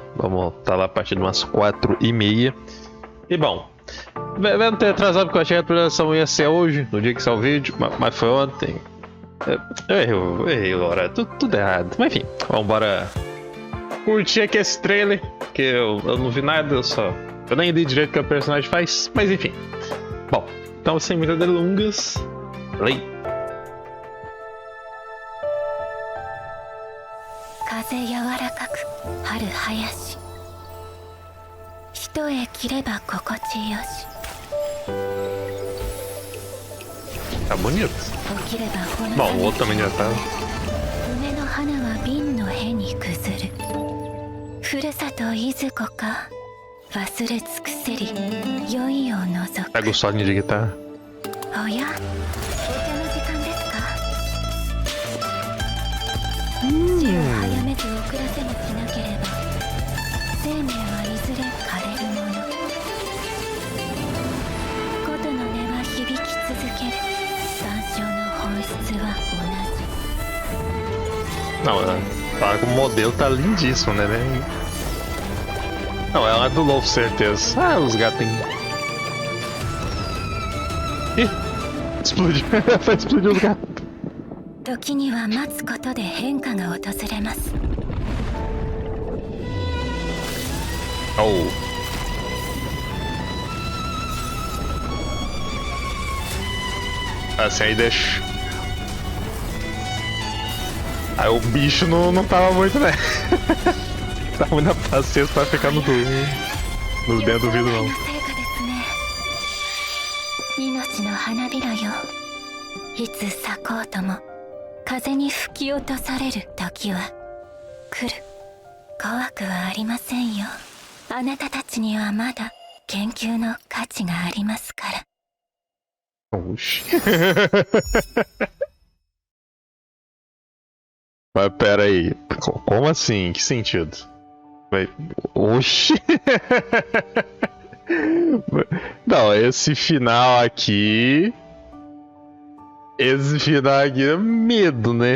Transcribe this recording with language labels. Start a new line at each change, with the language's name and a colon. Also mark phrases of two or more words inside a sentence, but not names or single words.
Portuguese: Vamos estar lá a partir de umas 4h30. E bom, vendo ter atrasado porque eu achei que a atualização ia ser hoje, no dia que saiu o vídeo, mas foi ontem. Eu errei, Laura, tudo errado. Mas enfim, vamos embora curtir aqui esse trailer, que eu não vi nada, eu nem li direito o que o personagem faz, mas enfim. Bom, então sem muitas delongas, play.
Japanese: 風柔らかく春林一重切れば心地よし
Portuguese: Tá bonito. Bom, o outro também já tá.
Japanese: 梅の花は瓶の辺に崩るふるさといずこか忘れ尽くせり酔いを除く
Portuguese: Pega o solinho de guitarra.
Japanese: おやお茶の時間ですか死を早めず遅らせもしなければ生命はいずれ枯れるもの琴の音は響き続ける万象の本質は同じ
Portuguese: Não, ela como modelo tá lindíssimo, né? Não, ela é do Low, certeza. Ah, os gatinhos. Ih, explodiu. Vai explodir os gatos.
Japanese: 時には待つことで変化が訪れます Oh.
Portuguese: Assim aí deixa. Aí o bicho não tava muito, né? Tava muito na paciência pra ficar no dentro do vidro, não.
Japanese: 命の花びらよいつ咲こうとも風に吹き落とされる時は来る怖くはありませんよあなたたちにはまだ研究の価値がありますから
Portuguese: Oxi. Mas pera aí, como assim? Que sentido? Oxi. Não, esse final aqui é medo, né?